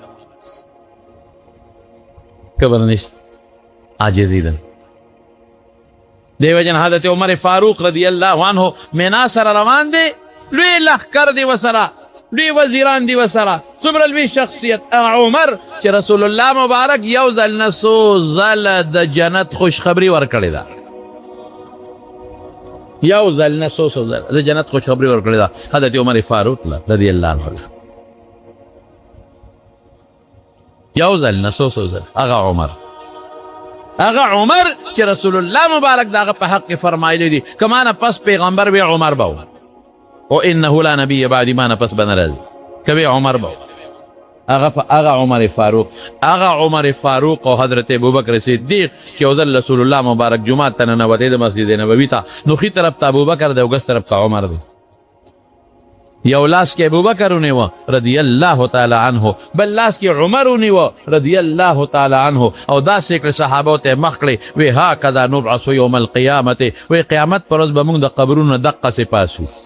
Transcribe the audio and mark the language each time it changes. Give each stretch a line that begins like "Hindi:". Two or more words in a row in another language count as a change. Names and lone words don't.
Pashto: کبر نشت عاجزی ده دیو جن حضرت عمر فاروق
Arabic: رضی الله عنه
Pashto: مینا سره روان دی لوی لښکر دی ورسره لوی وزیران دی ورسره څومره لوی شخصیت عمر چې رسول الله مبارک یو ځل نه څو ځله د جنت خوشخبري ورکړې ده یو ځل نه څو ځله د جنت خوشخبري ورکړې ده حضرت عمر فاروق
Arabic: رضی الله عنه
Pashto: یو ځل نه څو ځله هغه عمر چې رسول الله مبارک د هغه په حق کې فرمایلی دي که ما نه پس پیغمبر وی عمر به و او
Arabic: انه لا نبی بعدی
Pashto: ما نه پس به نه راځي که وی عمر به و هغه عمر فاروق او حضرت ابوبکر صدیق چې یو ځل رسول الله مبارک جومات ته ننوتی د مسجد نبوي ته نو ښي طرف ته ابوبکر دی او ګس طرف ته عمر دی یو لاس کې ابوبکر ونیوه
Arabic: رضی الله تعالی عنه
Pashto: بل لاس کې عمر ونیوه
Arabic: رضی الله تعالی عنه
Pashto: او داسې کړې صحابو ته مخ کړې وی
Arabic: هکذا نبعث یوم القیامت
Pashto: وی قیامت پر ورځ به موږ د قبرونو دقسې پاسو